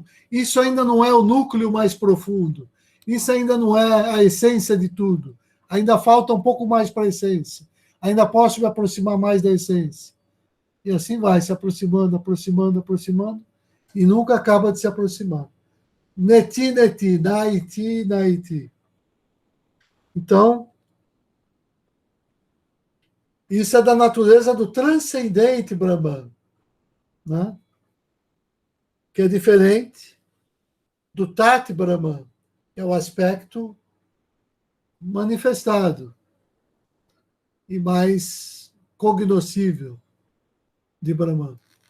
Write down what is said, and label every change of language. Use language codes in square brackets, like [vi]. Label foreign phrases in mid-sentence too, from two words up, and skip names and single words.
[pt] Isso ainda não é o núcleo mais profundo. Isso ainda não é a essência de tudo. Ainda falta um pouco mais para a essência. Ainda posso me aproximar mais da essência. E assim vai, se aproximando, aproximando, aproximando, e nunca acaba de se aproximar. [sa] Neti, neti, naiti, naiti. [pt] Então, isso é da natureza do transcendente Brahman, né? Que é diferente do Tati Brahman, que é o aspecto manifestado e mais cognoscível de Brahman.